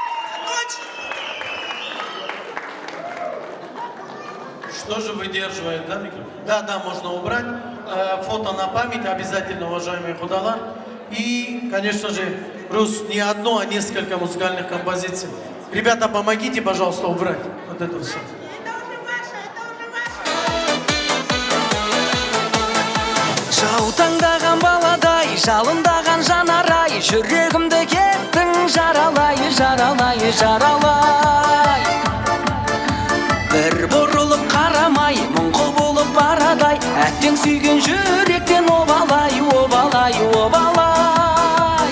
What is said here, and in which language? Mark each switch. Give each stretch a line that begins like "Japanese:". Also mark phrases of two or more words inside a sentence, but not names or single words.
Russian: Ночи. Что же выдерживает, да, микрофон? Да, можно убрать. Фото на память обязательно, уважаемые худалар. И, конечно же, Рус, не одно, а несколько музыкальных композиций. Ребята, помогите, пожалуйста, убрать вот это все.
Kazakh: Жаутаңдаған баладай, жалындаған жанарай, жүрегімді кеттің жаралай, жаралай, жаралай. Бір бұрылып қарамай, мұңқы болып барадай, әттең сүйген жүректен обалай, обалай, обалай.